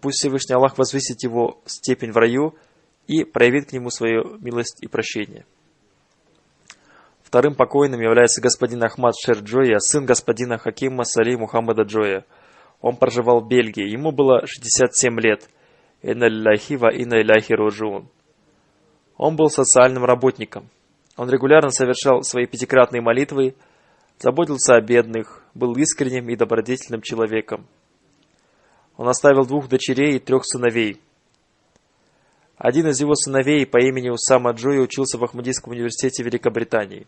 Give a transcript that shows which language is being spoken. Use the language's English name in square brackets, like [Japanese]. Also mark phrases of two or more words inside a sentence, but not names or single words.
[Russian] Пусть Всевышний Аллах возвысит его степень в раю и проявит к нему свою милость и прощение. Вторым покойным является господин Ахмад Шер Джоя, сын господина Хакима Сали Мухаммада Джоя. Он проживал в Бельгии. Ему было 67 лет. [Arabic] إنا لله وإنا إليه راجعون. [Russian] Он был социальным работником. Он регулярно совершал свои пятикратные молитвы, заботился о бедных, был искренним и добродетельным человеком. Он оставил 2 дочерей и 3 сыновей. Один из его сыновей по имени Усама Джоя учился в Ахмадийском университете Великобритании.